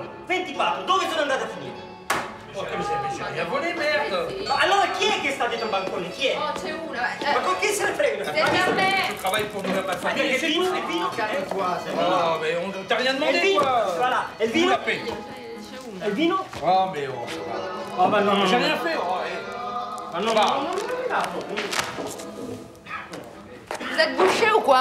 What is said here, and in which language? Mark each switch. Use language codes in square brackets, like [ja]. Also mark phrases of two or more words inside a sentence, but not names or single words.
[it] 24, dove sono andate a finire? Porca miseria, vuole merda! Ma allora chi è che sta dietro il bancone? Chi è? Oh, c'è una. Ma con chi se ne frega? [fr] C'est fermé! Tu travailles pour nous, ma famille. Et vino? Calme-toi, c'est Oh, mais on t'a rien demandé, quoi! Voilà, et le vino? Et le vino? Oh, mais oh, Oh, bah non, j'ai rien fait. Oh, Ah non, non, Vous êtes bouché ou quoi?